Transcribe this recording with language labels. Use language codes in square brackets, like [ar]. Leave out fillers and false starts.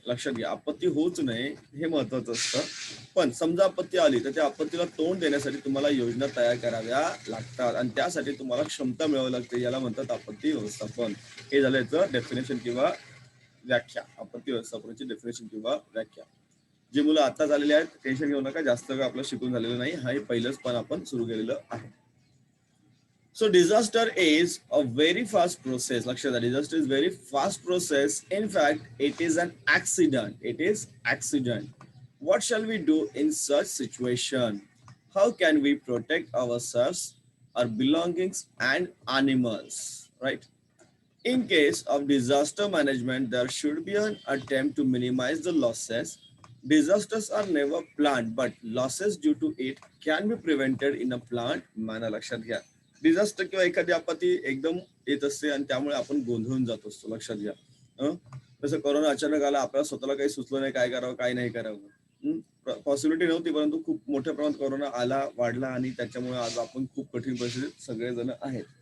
[mr] लक्षात घ्या, आपत्ती होऊच नये हे महत्वाचं असतं. पण समजा आपत्ती आली तर त्या आपत्तीला तोंड देण्यासाठी तुम्हाला योजना तयार कराव्या लागतात, आणि त्यासाठी तुम्हाला क्षमता मिळवावी लागते. याला म्हणतात आपत्ती व्यवस्थापन. हे झालं याचं डेफिनेशन किंवा व्याख्या. आपत्ती व्यवस्थापनाची डेफिनेशन किंवा व्याख्या. जी मुलं आता झालेली आहेत, टेन्शन घेऊ नका, जास्त काय आपलं शिकून झालेलं नाही. हा पहिलंच पण आपण सुरू केलेलं आहे. [en] So disaster is a very fast process. [mr] Lakshya, [en] disaster is very fast process. In fact, it is an accident. It is accident. What shall we do in such situation? How can we protect ourselves, our belongings, and animals? Right. In case of disaster management, there should be an attempt to minimize the losses. Disasters are never planned, but losses due to it can be prevented in a planned manner. [mr] लक्षात घ्या, disaster किंवा एखादी आपत्ती एकदम येत असते आणि त्यामुळे आपण गोंधळून जात असतो. लक्षात घ्या, जसं कोरोना अचानक आला, आपल्याला स्वतःला काही सुचलं नाही काय करावं काय नाही करावं. पॉसिबिलिटी नव्हती, परंतु खूप मोठ्या प्रमाणात कोरोना आला, वाढला, आणि त्याच्यामुळे आज आपण खूप कठीण परिस्थितीत सगळेजण आहेत.